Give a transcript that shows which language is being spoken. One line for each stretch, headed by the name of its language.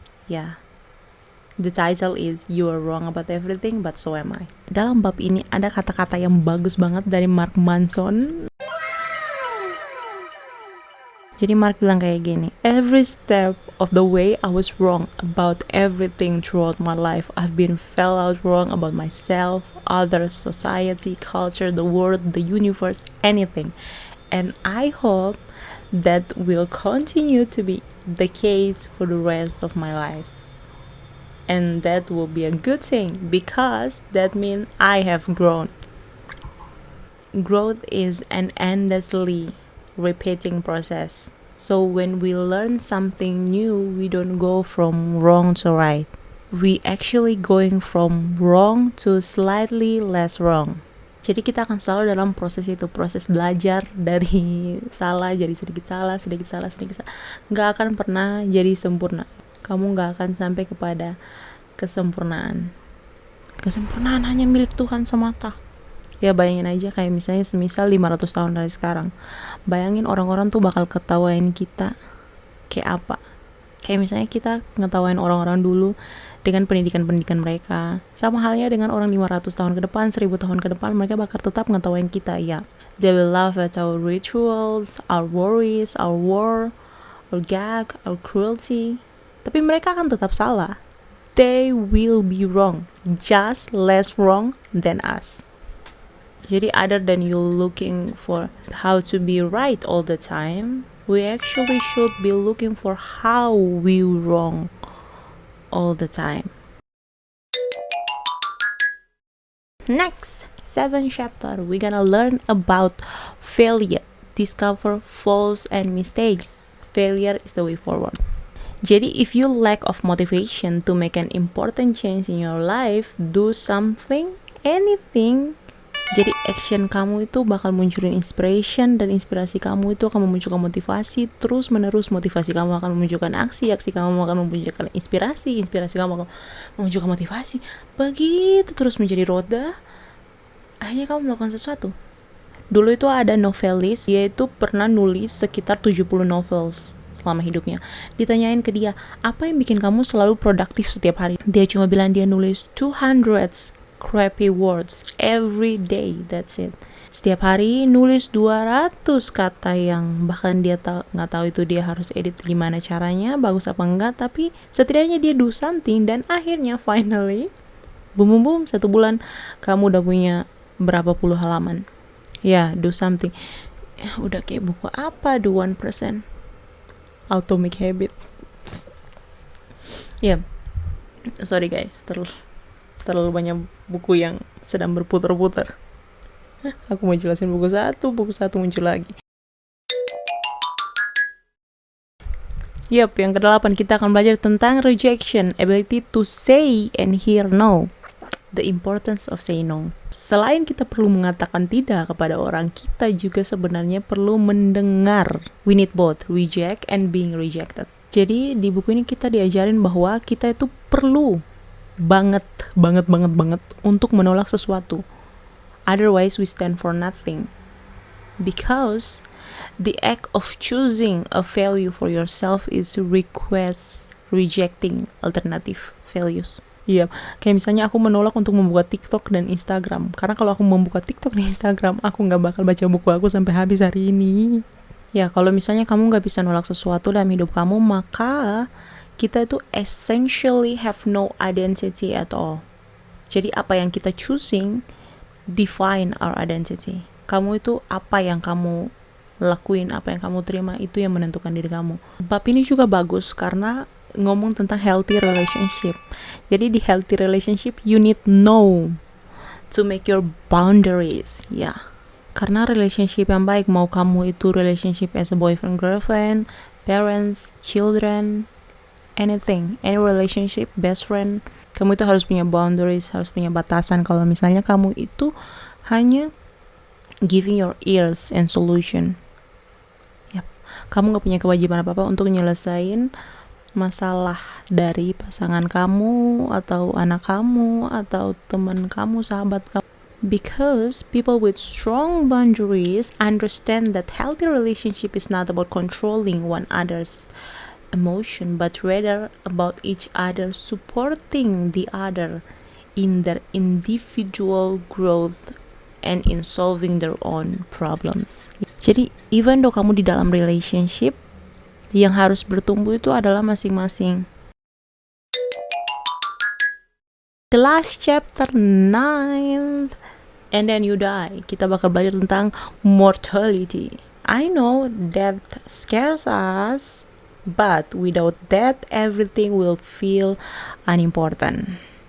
English: Yeah. The title is You Are Wrong About Everything, But So Am I.
Indonesian: Dalam bab ini ada kata-kata yang bagus banget dari Mark Manson. Jadi Mark bilang kayak gini,
English: every step of the way I was wrong about everything throughout my life. I've been fell out wrong about myself, others, society, culture, the world, the universe, anything. And I hope that will continue to be the case for the rest of my life. And that will be a good thing because that means I have grown. Growth is an endlessly repeating process. So when we learn something new, we don't go from wrong to right. We actually going from wrong to slightly less wrong.
Indonesian: Jadi kita akan selalu dalam proses itu, proses belajar dari salah jadi sedikit salah, sedikit salah, sedikit salah. Nggak akan pernah jadi sempurna. Kamu nggak akan sampai kepada kesempurnaan. Kesempurnaan hanya milik Tuhan semata. Ya bayangin aja kayak misalnya semisal 500 tahun dari sekarang. Bayangin orang-orang tuh bakal ketawain kita kayak apa. Kayak misalnya kita ngetawain orang-orang dulu dengan pendidikan-pendidikan mereka. Sama halnya dengan orang 500 tahun ke depan, 1000 tahun ke depan, mereka bakal tetap ngetawain kita, ya.
English: They will laugh at our rituals, our worries, our war, our gag, our cruelty.
Indonesian: Tapi mereka akan tetap salah.
English: They will be wrong, just less wrong than us. Jadi other than you looking for how to be right all the time, we actually should be looking for how we wrong all the time. Next, 7th chapter, we're gonna learn about failure, discover faults and mistakes. Failure is the way forward. Jadi if you lack of motivation to make an important change in your life, do something, anything.
Indonesian: Jadi action kamu itu bakal munculin inspiration, dan inspirasi kamu itu akan memunculkan motivasi. Terus menerus motivasi kamu akan memunculkan aksi, aksi kamu akan memunculkan inspirasi, inspirasi kamu akan memunculkan motivasi. Begitu terus menjadi roda, akhirnya kamu melakukan sesuatu. Dulu itu ada novelis, dia itu pernah nulis sekitar 70 novels selama hidupnya. Ditanyain ke dia, apa yang bikin kamu selalu produktif setiap hari? Dia cuma bilang dia nulis 200
English: crappy words every day, that's it.
Indonesian: Setiap hari nulis 200 kata yang bahkan dia nggak tahu itu dia harus edit gimana caranya, bagus apa enggak, tapi setidaknya dia do something, dan akhirnya
English: finally boom boom boom,
Indonesian: 1 bulan kamu udah punya berapa puluh halaman. Ya,
English: do something.
Indonesian: Udah kayak buku apa, The 1%, Atomic Habit. Ya,
English: sorry guys,
Indonesian: terlalu banyak buku yang sedang berputar-putar. Aku mau jelasin buku satu muncul lagi. Yang ke-8 kita akan belajar tentang
English: rejection, ability to say and hear no. The importance of saying no.
Indonesian: Selain kita perlu mengatakan tidak kepada orang, kita juga sebenarnya perlu mendengar.
English: We need both, reject and being rejected.
Indonesian: Jadi di buku ini kita diajarin bahwa kita itu perlu banget untuk menolak sesuatu.
English: Otherwise we stand for nothing. Because the act of choosing a value for yourself is rejecting alternative values.
Indonesian: Iya, kayak misalnya aku menolak untuk membuka TikTok dan Instagram. Karena kalau aku membuka TikTok dan Instagram, aku gak bakal baca buku aku sampai habis hari ini. Ya, kalau misalnya kamu gak bisa nolak sesuatu dalam hidup kamu, maka kita itu
English: essentially have no identity at all.
Indonesian: Jadi apa yang kita
English: choosing define our identity.
Indonesian: Kamu itu apa yang kamu lakuin, apa yang kamu terima, itu yang menentukan diri kamu. Bab ini juga bagus karena ngomong tentang healthy relationship. Jadi di
English: healthy relationship you need know to make your boundaries.
Indonesian: Ya. Karena relationship yang baik, mau kamu itu relationship
English: as a boyfriend girlfriend, parents, children, anything, any relationship, best friend,
Indonesian: kamu itu harus punya boundaries, harus punya batasan. Kalau misalnya kamu itu hanya
English: giving your ears and solution, yep,
Indonesian: kamu gak punya kewajiban apa-apa untuk nyelesain masalah dari pasangan kamu, atau anak kamu, atau teman kamu, sahabat kamu.
English: Because people with strong boundaries understand that healthy relationship is not about controlling one another's emotion, but rather about each other supporting the other in their individual growth and in solving their own problems.
Indonesian: Jadi,
English: even though
Indonesian: kamu di dalam relationship, yang harus bertumbuh itu adalah masing-masing.
English: The last chapter 9th, and then you die.
Indonesian: Kita bakal belajar tentang mortality.
English: I know death scares us, but without death, everything will feel unimportant.